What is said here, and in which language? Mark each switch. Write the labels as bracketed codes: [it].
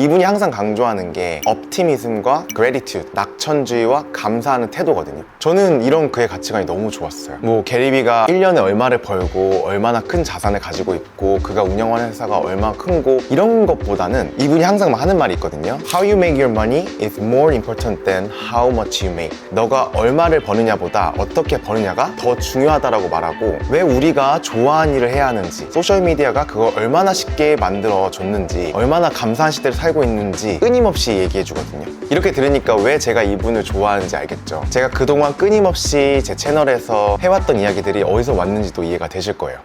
[ko] 이분이 항상 강조하는 게 optimism과 gratitude, 낙천주의와 감사하는 태도거든요. 저는 이런 그의 가치관이 너무 좋았어요. 뭐 게리비가 1년에 얼마를 벌고 얼마나 큰 자산을 가지고 있고 그가 운영하는 회사가 얼마나 큰고 이런 것보다는 이분이 항상 하는 말이 있거든요. [en] How you make your money is more important than how much you make. [ko] 너가 얼마를 버느냐보다 어떻게 버느냐가 더 중요하다라고 말하고 왜 우리가 좋아하는 일을 해야 하는지 소셜미디어가 그걸 얼마나 쉽게 만들어줬는지 얼마나 감사한 시대를 살고 있는지 끊임없이 얘기해주거든요. 이렇게 들으니까 왜 제가 이분을 좋아하는지 알겠죠. 제가 그동안 끊임없이 제 채널에서 해왔던 이야기들이 어디서 왔는지도 이해가 되실 거예요.